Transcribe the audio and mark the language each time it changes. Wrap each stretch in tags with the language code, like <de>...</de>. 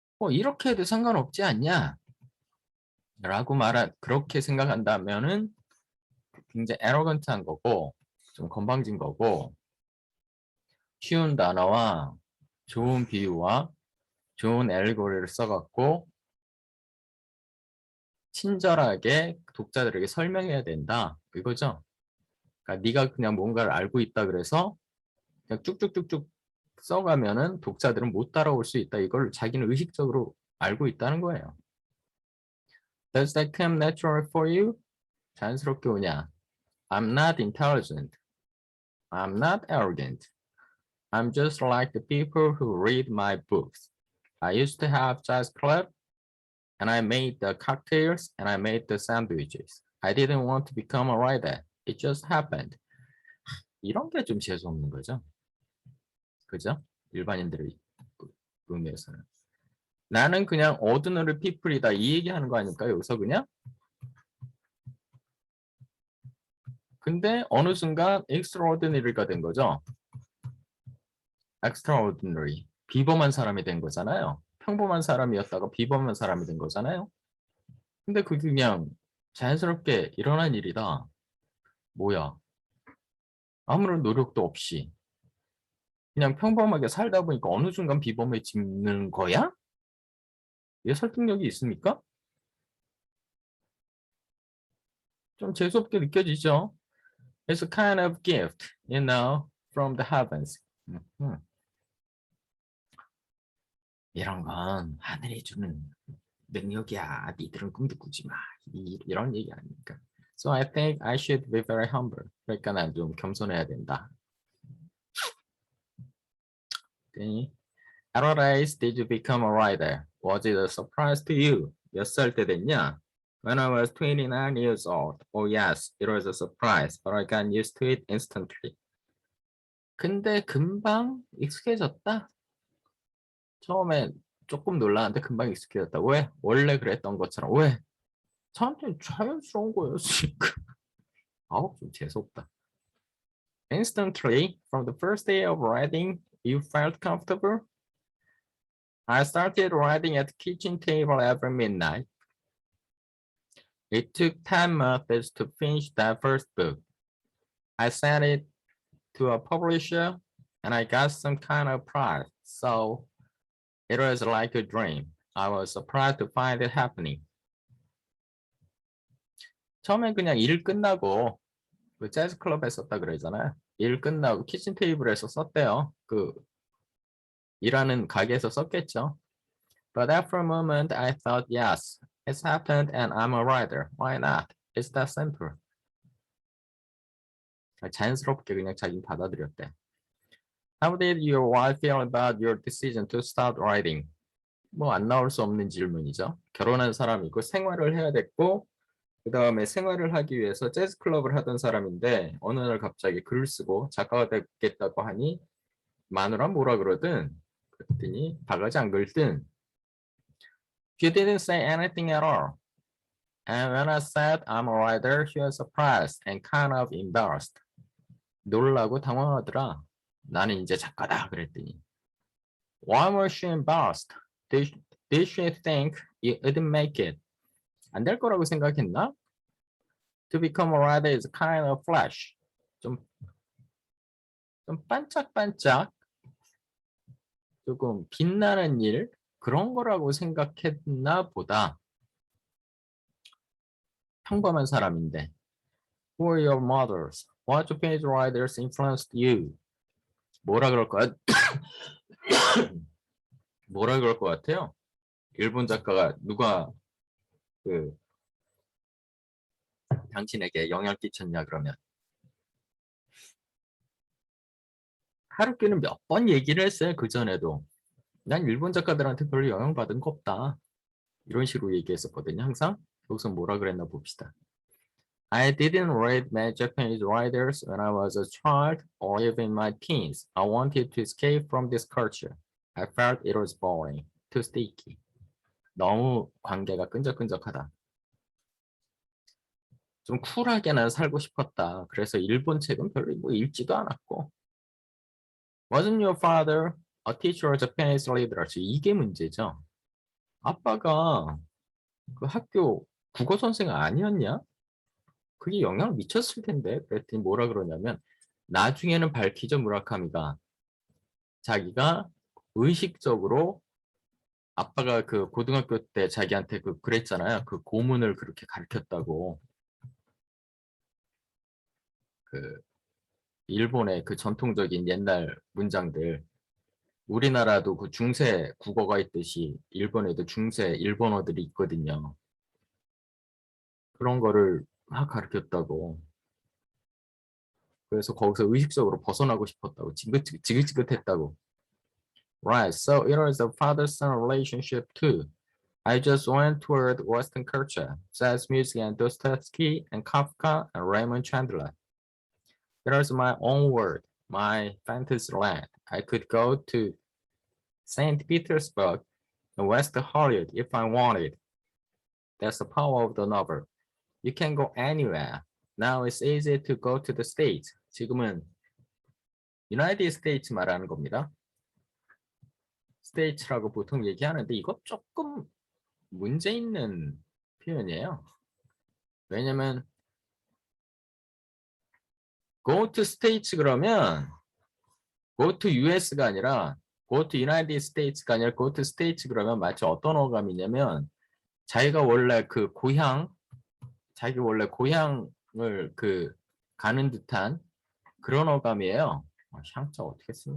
<ko>이렇게 해도 상관없지 않냐? 라고 그렇게 생각한다면은 굉장히 arrogant한 거고, 좀 건방진 거고, 쉬운 단어와 좋은 비유와 좋은 엘리고리를 써갖고 친절하게 독자들에게 설명해야 된다. 이거죠. 그러니까 네가 그냥 뭔가를 알고 있다 그래서 그냥 쭉쭉쭉쭉 써가면은 독자들은 못 따라올 수 있다. 이걸 자기는 의식적으로 알고 있다는 거예요.</ko> <en>Does that come natural for you?</en> <ko>자연스럽게 오냐?</ko> <en>I'm not intelligent. I'm not arrogant. I'm just like the people who read my books. I used to have jazz club and I made the cocktails and I made the sandwiches. I didn't want to become a writer. It just happened.</en> <ko>이런 게 좀 재수없는 거죠. 그죠? 일반인들의 의미에서는. 나는 그냥 ordinary people이다 이 얘기하는 거 아닐까 여기서 그냥? 근데 어느 순간 extraordinary가 된 거죠.</ko> <en>extraordinary.</en> <ko>비범한 사람이 된 거잖아요. 평범한 사람이었다가 비범한 사람이 된 거잖아요. 근데 그게 그냥 자연스럽게 일어난 일이다. 뭐야? 아무런 노력도 없이 그냥 평범하게 살다 보니까 어느 순간 비범해지는 거야? 이게 설득력이 있습니까? 좀 재수없게 느껴지죠?</ko> <en>It's a kind of gift, from the heavens.</en> <ko>이런 건 하늘이 주는 능력이야. 니들은 꿈도 꾸지 마. 이런 얘기 아닙니까?</ko> <en>So I think I should be very humble.</en> <ko>그러니까 난 좀 겸손해야 된다.</ko> <en>Okay. At what age did you become a writer? Was it a surprise to you?</en> <ko>몇 살 때 됐냐?</ko> <en>When I was 29 years old. Oh yes, it was a surprise, but I got used to it instantly.</en> <ko>근데 금방 익숙해졌다? 처음에 조금 놀랐는데 금방 익숙해졌다. 왜? 원래 그랬던 것처럼. 왜? 저한테는 자연스러운 거였으니까. 아우, 좀 재수없다.</ko> <en>Instantly, from the first day of writing, you felt comfortable? I started writing at the kitchen table every midnight. It took 10 months to finish that first book. I sent it to a publisher and I got some kind of prize. So it was like a dream. I was surprised to find it happening.</en> <ko>처음엔 그냥 일 끝나고 그 재즈 클럽에 썼다 그러잖아요. 일 끝나고 키친 테이블에서 썼대요. 그 일하는 가게에서 썼겠죠.</ko> <en>But after a moment, I thought, yes, it's happened and I'm a writer. Why not? It's that simple.</en> <ko>자연스럽게 그냥 자기는 받아들였대.</ko> <en>How did your wife feel about your decision to start writing?</en> <ko>뭐 안 나올 수 없는 질문이죠. 결혼한 사람이고 생활을 해야 됐고 그 다음에 생활을 하기 위해서 재즈 클럽을 하던 사람인데 어느 날 갑자기 글을 쓰고 작가가 되겠다고 하니 마누라 뭐라 그러든 그랬더니 바가지 안 긁든</ko> <en>She didn't say anything at all. And when I said I'm a writer, she was surprised and kind of embarrassed.</en> <ko>놀라고 당황하더라. 나는 이제 작가다 그랬더니</ko> <en>Why was she embarrassed? Did she think you wouldn't make it?</en> <ko>안 될 거라고 생각했나?</ko> <en>To become a writer is kind of flash.</en> <ko>좀 반짝반짝 조금 빛나는 일 그런 거라고 생각했나 보다. 평범한 사람인데.</ko> <en>Who are your mothers? What Japanese writers influenced you?</en> <ko>뭐라 그럴 거야? 뭐라 그럴 것 같아요? 일본 작가가 누가 그 당신에게 영향 끼쳤냐 그러면 하루키는 몇 번 얘기를 했어요. 그 전에도 난 일본 작가들한테 별로 영향받은 거 없다. 이런 식으로 얘기했었거든요. 항상 여기서 뭐라 그랬나 봅시다. I didn't read many Japanese writers when I was a child or even in my teens. I wanted to escape from this culture. I felt it was boring, too sticky. 너무 관계가 끈적끈적하다. 좀 쿨하게 난 살고 싶었다. 그래서 일본 책은 별로 뭐 읽지도 않았고. Wasn't your father a teacher of Japanese literature? 이게 문제죠. 아빠가 그 학교 국어 선생 아니었냐? 그게 영향을 미쳤을 텐데. 그랬더니 뭐라 그러냐면 나중에는 밝히죠. 무라카미가 자기가 의식적으로 아빠가 그 고등학교 때 자기한테 그랬잖아요. 그 고문을 그렇게 가르쳤다고. 그 일본의 그 전통적인 옛날 문장들. 우리나라도 그 중세 국어가 있듯이 일본에도 중세 일본어들이 있거든요. 그런 거를 막 가르쳤다고. 그래서 거기서 의식적으로 벗어나고 싶었다고. 지긋지긋했다고.</ko> <en>Right, so it was a father-son relationship too. I just went toward Western culture, jazz music and Dostoevsky and Kafka and Raymond Chandler. It was my own world, my fantasy land. I could go to St. Petersburg and West Hollywood if I wanted. That's the power of the novel. You can go anywhere. Now it's easy to go to the States.</en> <ko>지금은 United States 말하는 겁니다. States라고 보통 얘기하는데 이거 조금 문제 있는 표현이에요. 왜냐면 go to States 그러면 go to US가 아니라 go to United States가 아니라 go to States 그러면 마치 어떤 어감이냐면 자기가 원래 그 고향 자기 원래 고향을 그 가는 듯한 그런 어감이에요. 향자 어떻게 쓰나?</ko>